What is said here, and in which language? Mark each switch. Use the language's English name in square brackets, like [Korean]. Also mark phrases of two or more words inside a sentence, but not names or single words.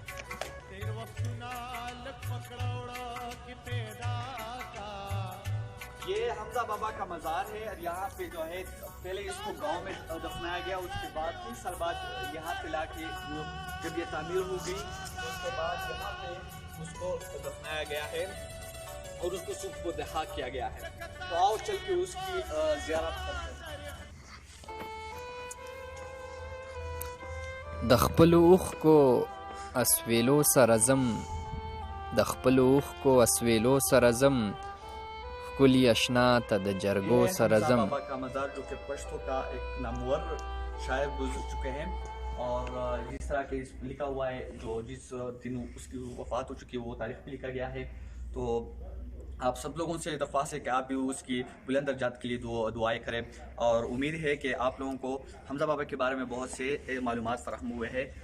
[Urdu] یہ حمزہ بابا کا مزار ہے، اور یہاں پہ جو ہے پہلے اس کو گاؤں میں دفنایا گیا، اس کے بعد 3 سال بعد یہاں پہ لا کے جب یہ تعمیر ہو گئی تو اس کے بعد یہاں پہ اس کو دفنایا گیا ہے، اور اس کو صبح کو دہا کیا گیا ہے۔ تو آؤ چل کے اس کی زیارت کرتے ہیں۔ [Pashto] د خپلو اوښکو اسویلو سره ځم، د خپلو اوښکو اسویلو سره ځم، ښکلي اشنا ته د جرګو سره ځم۔ [Urdu] بابا کا مزار جو کہ پشتو کا ایک نامور شاعر گزر چکے ہیں، اور جس طرح کے لکھا ہوا ہے جو جس دن اس کی وفات ہو چکی ہے وہ تاریخ میں لکھا گیا ہے۔ تو آپ سب لوگوں سے درخواست ہے کہ آپ بھی اس کی بلند درجات کے لیے دعائیں کریں، اور امید ہے کہ آپ لوگوں کو حمزہ بابا کے بارے میں بہت سے معلومات فراہم ہوئے ہیں۔